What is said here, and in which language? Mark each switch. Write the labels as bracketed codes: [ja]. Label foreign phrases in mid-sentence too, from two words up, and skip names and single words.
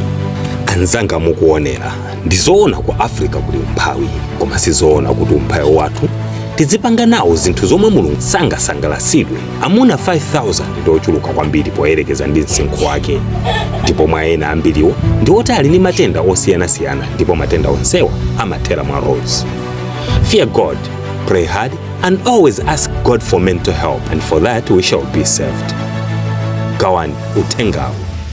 [ny] Anzanga mukuonera, ndizoona ku Africa kuli umphawi, koma sizoona kuti umphawi wathu tizipanga nawo zinthu zomwe Mulungu sangasangalasidwe. Amuna 5,000 ndi ochuluka kwambiri poyerekeza ndi msinkhu wake, ndipo mwa ena ambiriwo ndi oti ali ndi matenda osiyanasiyana, ndipo matenda onsewa amathera mwa Rose. [en] Fear God, pray hard, and always ask God for mental help, and for that we shall be saved. [ny] Gawani utengawo.